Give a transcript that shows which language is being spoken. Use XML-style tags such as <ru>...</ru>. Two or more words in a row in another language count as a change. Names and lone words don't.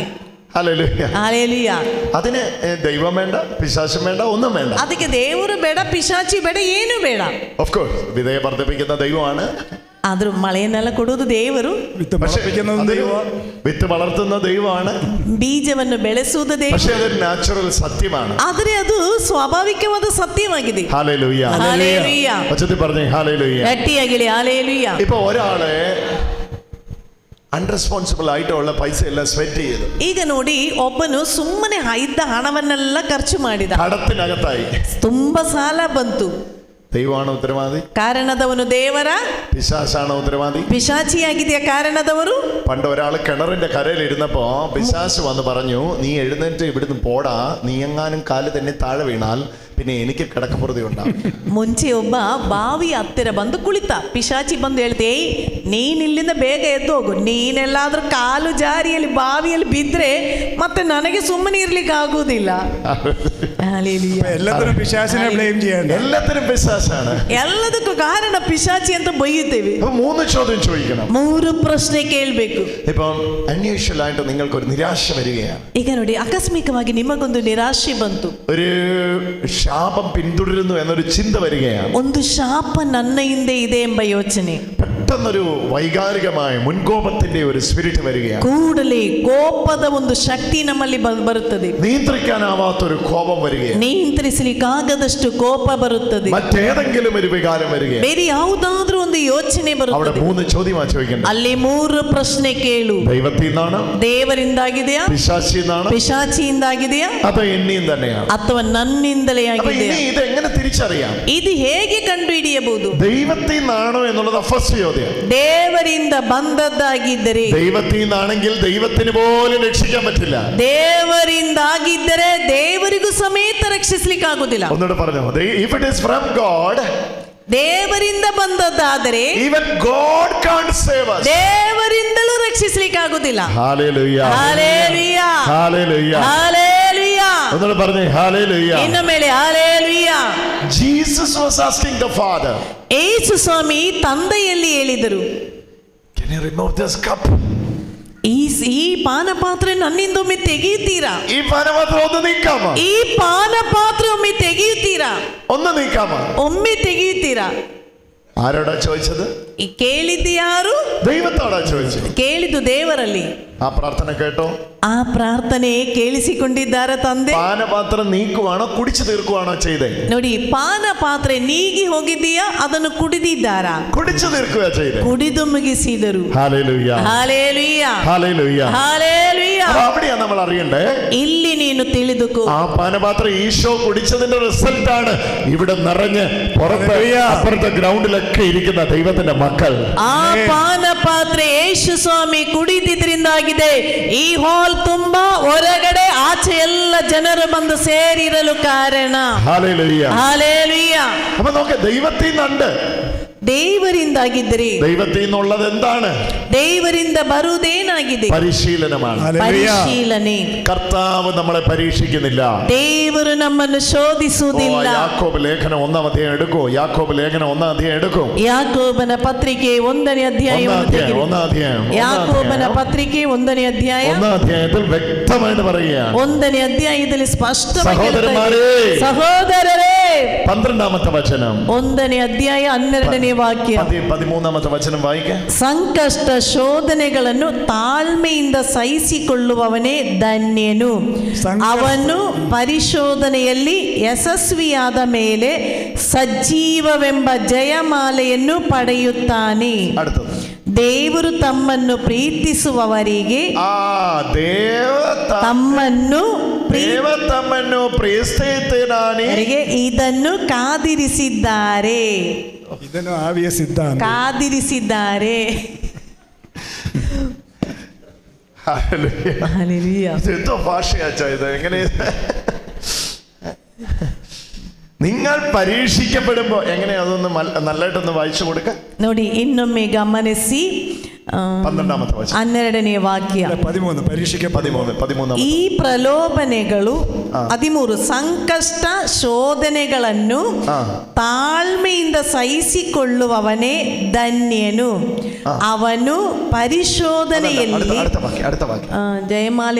<ml>ഹല്ലേലൂയ. ഹല്ലേലൂയ. അതിന് ദൈവം വേണ്ട, പിശാചും വേണ്ട, ഒന്നും വേണ്ട.</ml> <kn>ಅದಕ್ಕೆ ದೇವರು ಬೇಡ, ಪಿಶಾಚಿ ಬೇಡ, ಏನು ಬೇಡ.</kn> <en>of course</en> <ml>വിതയെ വർദ്ധിപ്പിക്കുന്ന ദൈവമാണ്.</ml> <kn>ಆದ್ರೂ ಮಳೆಯನ್ನೆಲ್ಲ ಕೊಡುವುದು ದೇವರು,</kn> <ml>വിത്ത് വളർത്തുന്ന ദൈവമാണ്,</ml> <kn>ಬೀಜವನ್ನು ಬೆಳೆಸುವುದು ದೇವರು.</kn> <ml>പക്ഷേ അതൊരു നാച്ചുറൽ സത്യമാണ്.</ml> <kn>ಆದರೆ ಅದು ಸ್ವಾಭಾವಿಕವಾದ ಸತ್ಯವಾಗಿದೆ.</kn> <ml>ഹല്ലേലൂയ. ഹല്ലേലൂയ. ഉച്ചത്തിൽ പറഞ്ഞേ ഹല്ലേലൂയ.</ml> <kn>ಗಟ್ಟಿಯಾಗಿ ഹല്ലേലൂയ.</kn> <ml>ഇപ്പൊ ഒരാളെ ಅನ್ರೆಸ್ಪಾನ್ಸಿಬಲ್ ಆയിട്ടുള്ള ಪೈಸೆ ಎಲ್ಲ ಸ್ವೆಟ್ ചെയ്തു.</ml> <kn>ಈಗ ನೋಡಿ, ಒಬ್ಬನು ಸುಮ್ಮನೆ ಇದ್ದ ಹಣವನ್ನೆಲ್ಲ ಖರ್ಚು ಮಾಡಿದ,</kn> <ml>കടത്തിനകത്തായി,</ml> <kn>ತುಂಬಾ ಸಾಲ ಬಂತು.</kn> <ml>ദൈവമാണ് ഉത്തരവാദി?</ml> <kn>ಕಾರಣದವನು ದೇವರ?</kn> <ml>പിശാചാണ് ഉത്തരവാദി?</ml> <kn>ಪಿಶಾಚಿಯಾಗಿದೆಯಾ കാരണದವರು?</kn> <ml>പണ്ട് ഒരാൾ കിണറിന്റെ കരയിൽ ഇരുന്നപ്പോ പിശാച് വന്ന് പറഞ്ഞു, നീ എഴുന്നേറ്റ് ഇവിടുന്ന് പോടാ, നീ എങ്ങാനും കാല് തന്നെ താഴെ വീണാൽ പിന്നെ എനിക്ക് കിടക്കപ്പുറതി ഉണ്ടാകും.</ml> <kn>ಮುಂಚೆ ಒಬ್ಬ ಬಾವಿ ಹತ್ತಿರ ಬಂದು ಕುಳಿತ, ಪಿಶಾಚಿ ಬಂದು ಹೇಳ್ತೆ, ನೀನ್ ಇಲ್ಲಿಂದ ಬೇಗ ಎದ್ದು ಹೋಗು, ನೀನೆಲ್ಲಾದ್ರೂ ಕಾಲು ಜಾರಿಯಲ್ಲಿ ಬಾವಿಯಲ್ಲಿ ಬಿದ್ರೆ ಮತ್ತೆ ನನಗೆ ಸುಮ್ಮನೆ ಇರ್ಲಿಕ್ಕೆ ಆಗುವುದಿಲ್ಲ.</kn> <ml>എല്ലാത്തിനും പിശാചിനെ ബ്ലെയിം ചെയ്യണ്ട. എല്ലാത്തിനും പിശാചാണ്.</ml> <kn>ಎಲ್ಲದಕ್ಕೂ ಕಾರಣ ಪಿಶಾಚಿ ಅಂತ ಬೈಯುತ್ತೇವೆ.</kn> <ml>3 ചോദ്യം ചോദിക്കണം,</ml> <kn>3 ಪ್ರಶ್ನೆ ಕೇಳಬೇಕು.</kn> <ml>ഇപ്പം അൺയൂഷ്വൽ ആയിട്ട് നിങ്ങൾക്കൊരു നിരാശ വരികയാണ്.</ml> <kn>ಈಗ ನೋಡಿ, ಆಕಸ್ಮಿಕವಾಗಿ ನಿಮಗೊಂದು ನಿರಾಶೆ ಬಂತು,</kn> <ml>ഒരു ശാപം പിന്തുടരുന്നു എന്നൊരു ചിന്ത വരികയാണ്.</ml> <kn>ಒಂದು ಶಾಪ ನನ್ನ ಹಿಂದೆ ಇದೆ ಎಂಬ ಯೋಚನೆ,</kn> <ml>പെട്ടെന്നൊരു വൈകാരികമായ മുൻകോപത്തിന്റെ ഒരു സ്പിരിറ്റ് വരികയാണ്.</ml> <kn>ಕೂಡಲೇ ಕೋಪದ ಒಂದು ಶಕ್ತಿ ನಮ್ಮಲ್ಲಿ ಬರುತ್ತದೆ,</kn> <ml>നിയന്ത്രിക്കാനാവാത്തൊരു കോപം വരികയാണ്,</ml> <kn>ನಿಯಂತ್ರಿಸಲಿಕ್ಕಾಗದಷ್ಟು ಕೋಪ ಬರುತ್ತದೆ,</kn> <ml>മറ്റേതെങ്കിലും ഒരു വികാരം വരികയാണ്.</ml> <kn>ಬೇರೆ ಯಾವುದಾದ್ರೂ ಒಂದು ಯೋಚನೆ</kn> <ml>അവിടെ</ml> <kn>ಬರುತ್ತದೆ.</kn> <ml>3 ചോദ്യമാണ് ചോദിക്കേണ്ടത്.</ml> <kn>ಅಲ್ಲಿ 3 ಪ್ರಶ್ನೆ ಕೇಳು.</kn> <ml>ദൈവത്തിൽ നിന്നാണ്,</ml> <kn>ದೇವರಿಂದಾಗಿದೆಯಾ,</kn> <ml>പിശാചിൽ നിന്നാണ്,</ml> <kn>ಪಿಶಾಚಿಯಿಂದಾಗಿದೆಯಾ,</kn> <ml>അതോ എന്നിൽ തന്നെയാണ്?</ml> <kn>ಅಥವಾ ನನ್ನಿಂದಲೇ</kn> <ml>അപ്പൊ</ml> <kn>ಆಗಿದೆಯಾ?</kn> <ml>ഇനി ഇത് എങ്ങനെ തിരിച്ചറിയാം?</ml> <kn>ಇದು ಹೇಗೆ ಕಂಡು ಹಿಡಿಯಬಹುದು?</kn> <ml>ദൈവത്തിൽ നിന്നാണോ എന്നുള്ളത് ഫസ്റ്റ് ചോദ്യം. ചോദ്യം.</ml> <kn>ದೇವರಿಂದ ಬಂದದ್ದಾಗಿದ್ದರೆ,</kn> <ml>ദൈവത്തിൽ നിന്നാണെങ്കിൽ ദൈവത്തിന് പോലും രക്ഷിക്കാൻ പറ്റില്ല.</ml> <kn>ದೇವರಿಂದ ಆಗಿದ್ದರೆ ದೇವರಿಗೂ ಸಮೇತ ರಕ್ಷಿಸಲಿಕ್ಕಾಗುವುದಿಲ್ಲ.</kn> <ml>ഒന്നുകൂടെ പറഞ്ഞു.</ml> <en>If it is from God,</en> <kn>ದೇವರಿಂದ ಬಂದದ್ದಾದರೆ</kn> <en>even God can't save us.</en> <kn>ದೇವರಿಂದಲೂ ರಕ್ಷಿಸಲಿಕ್ಕಾಗುವುದಿಲ್ಲ.</kn> <en>Hallelujah. Hallelujah. Hallelujah. Hallelujah.</en> <ml>ഒന്നുകൂടെ പറഞ്ഞു.</ml> <en>Hallelujah.</en> <kn>ಇನ್ನು ಮೇಲೆ Hallelujah.</kn> <en>Jesus was asking the Father,</en> <kn>ಯೇಸು ಸ್ವಾಮಿ ತಂದೆಯಲ್ಲಿ ಹೇಳಿದರು,</kn> <en>can you remove this cup?</en> <kn>ಈ ಪಾನಪಾತ್ರೆ ನನ್ನಿಂದೊಮ್ಮೆ ತೆಗೆಯುತ್ತೀರಾ?</kn> <ml>ഈ പാനപാത്രം ഒന്ന് നീക്കാമോ?</ml> <kn>ಈ ಪಾನಪಾತ್ರೆ ಒಮ್ಮೆ ತೆಗೆಯುತ್ತೀರಾ?</kn> <ml>ഒന്ന് നീക്കാമോ?</ml> <kn>ಒಮ್ಮೆ ತೆಗೆಯುತ್ತೀರಾ?</kn> <ml>ആരോടാ ചോദിച്ചത്?</ml> <kn>ಕೇಳಿದ್ದು ಯಾರು?</kn> <ml>ദൈവത്തോടാ ചോദിച്ചത്.</ml> <kn>ಕೇಳಿದ್ದು ದೇವರಲ್ಲಿ.</kn> <ml>ആ പ്രാർത്ഥന കേട്ടോ?</ml> <kn>ആ പ്രാರ್ಥನೆ ಕೇಳಿಸಿಕೊಂಡಿದ್ದಾರೆ ತಂದೆ.</kn> <ml>പാനപാത്രം നീക്കുവാണോ കുടിച്ചു തീർക്കുവാണോ ചെയ്തേ?</ml> <kn>ನೋಡಿ, ಪಾನಪಾತ್ರೆ ನೀಗಿ ಹೋಗಿದ್ದೀಯಾ, ಅದನ್ನು ಕುಡಿದಿದ್ದಾರಾ?</kn> <ml>കുടിച്ചു തീർക്കുക ചെയ്തേ.</ml> <kn>ಕುಡಿದು ಮುಗಿಸಿದರು.</kn> <ml>ഹല്ലേലൂയ. ഹല്ലേലൂയ. ഹല്ലേലൂയ. ഹല്ലേലൂയ. അവിടെയാ നമ്മൾ അറിയണ്ടേ.</ml> <kn>ಇಲ್ಲಿ ನೀನು ತಿಳಿದುಕೋ,</kn> <ml>ആ പാനപാത്രം ഈശോ കുടിച്ചതിന്റെ റിസൾട്ട് ആണ് ഇവിടെ നിറഞ്ഞ് പുറത്ത് അപ്പുറത്തെ ഗ്രൗണ്ടിലൊക്കെ ഇരിക്കുന്ന ദൈവത്തിന്റെ മക്കൾ.</ml> <kn>ಆ ಪಾನಪಾತ್ರೆ ಯೇಸು ಸ್ವಾಮಿ ಕುಡಿದಿದ್ರಿಂದಾಗಿದೆ ಈ ಹಾಲ್ ತುಂಬಾ ಹೊರಗಡೆ ಆಚೆ ಎಲ್ಲ ಜನರು ಬಂದು ಸೇರಿರಲು ಕಾರಣ.</kn> <ml>ഹല്ലേലൂയ. ഹല്ലേലൂയ. അപ്പൊ നോക്ക്, ദൈവത്തിൽ നിന്നുണ്ട്.</ml> <kn>ದೇವರಿಂದಾಗಿದ್ದರೆ</kn> <ml>ദൈവത്തിൽ നിന്നുള്ളത് എന്താണ്?</ml> <kn>ದೇವರಿಂದ ಬರುವುದೇನಾಗಿದೆ?</kn> <ml>പരിശീലനമാണ്.</ml> <kn>ಪರಿಶೀಲನೆ.</kn> <ml>കർത്താവ് നമ്മളെ പരീക്ഷിക്കുന്നില്ല.</ml> <kn>ದೇವರು ನಮ್ಮನ್ನು ಶೋಧಿಸುವುದಿಲ್ಲ.</kn> <ml>യാക്കോബ് ലേഖനം 1-ാം അധ്യായം എടുക്കൂ. യാക്കോബ് ലേഖനം 1-ാം അധ്യായം എടുക്കൂ.</ml> <kn>ಯಾಕೋಬನ ಪತ್ರಿಕೆ 1ನೇ ಅಧ್ಯಾಯವನ್ನು ಯಾಕೋಬನ ಪತ್ರಿಕೆ 1ನೇ ಅಧ್ಯಾಯ</kn> <ml>1-ാം അധ്യായത്തിൽ വ്യക്തമായിട്ട് പറയുകയാണ്.</ml> <kn>1ನೇ ಅಧ್ಯಾಯದಲ್ಲಿ ಸ್ಪಷ್ಟವಾಗಿ</kn> <ml>സഹോദരരേ 12ാമത്തെ വചനം</ml> <kn>1ನೇ ಅಧ್ಯಾಯ 12ನೇ ವಾಕ್ಯ</kn> <ml>13ാമത്തെ ವಚനം വായിക്കാം.</ml> <kn>ಸಂಕಷ್ಟ ಶೋಧನೆಗಳನ್ನು ತಾಳ್ಮೆಯಿಂದ ಸಹಿಸಿಕೊಳ್ಳುವವನೇ ಧನ್ಯನು, ಅವನು ಪರಿಶೋಧನೆಯಲ್ಲಿ ಯಶಸ್ವಿಯಾದ ಮೇಲೆ ಸಜೀವವೆಂಬ ಜಯಮಾಲೆಯನ್ನು ಪಡೆಯುತ್ತಾನೆ. ದೇವರು ತಮ್ಮನ್ನು ಪ್ರೀತಿಸುವವರಿಗೆ ತಮ್ಮನ್ನು ಇದನ್ನು ಕಾದಿರಿಸಿದ್ದಾರೆ. ಇದನ್ನು ಆವಿಸಿದ್ದಾನೆ, ಕಾದಿರಿಸಿದ್ದಾರೆ.</kn> <ml>എന്തോ ഭാഷയാച്ചാ ഇത്? എങ്ങനെ നിങ്ങൾ പരീക്ഷിക്കപ്പെടുമ്പോ എങ്ങനെയാ? അതൊന്ന് നല്ലതായിട്ടൊന്ന് വായിച്ചു കൊടുക്ക.</ml> <kn>ನೋಡಿ, ಇನ್ನೊಮ್ಮೆ ಗಮನಿಸಿ</kn> <ml>12ാമത്തെ വചനം</ml> <kn>12ನೇ ವಾಕ್ಯ 13. ಈ ಪ್ರಲೋಭನೆಗಳು 13 ಸಂಕಷ್ಟ ಶೋಧನೆಗಳನ್ನು ತಾಳ್ಮೆಯಿಂದ ಸಹಿಸಿಕೊಳ್ಳುವವನೇ ಧನ್ಯನು, ಅವನು ಪರಿಶೋಧನೆಯಲ್ಲಿ ಜಯಮಾಲೆ.</kn>